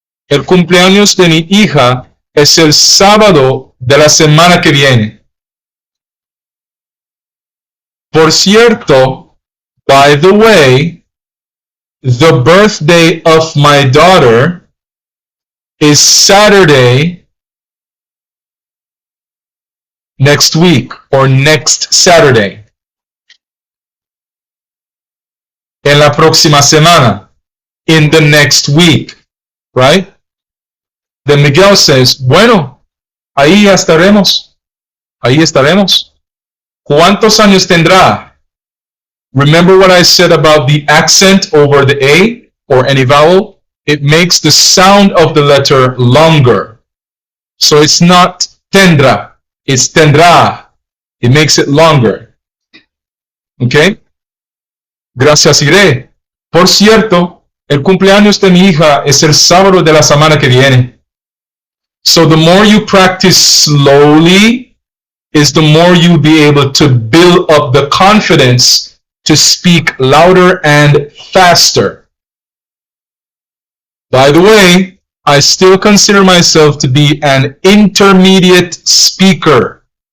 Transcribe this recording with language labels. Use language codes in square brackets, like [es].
[es] El cumpleaños de mi hija es el sábado de la semana que viene. Por cierto, [en] by the way, the birthday of my daughter is Saturday next week or next Saturday. [es] En la próxima semana. [en] In the next week. Right? Then Miguel says, [es] bueno, ahí estaremos. Ahí estaremos. ¿Cuántos años tendrá? [en] Remember what I said about the accent over the A or any vowel? It makes the sound of the letter longer. So it's not tendrá, it's tendrá. It makes it longer. Okay? [es] Gracias iré. Por cierto, el cumpleaños de mi hija es el sábado de la semana que viene. [en] So the more you practice slowly, is the more you'll be able to build up the confidence to speak louder and faster. By the way, I still consider myself to be an intermediate speaker.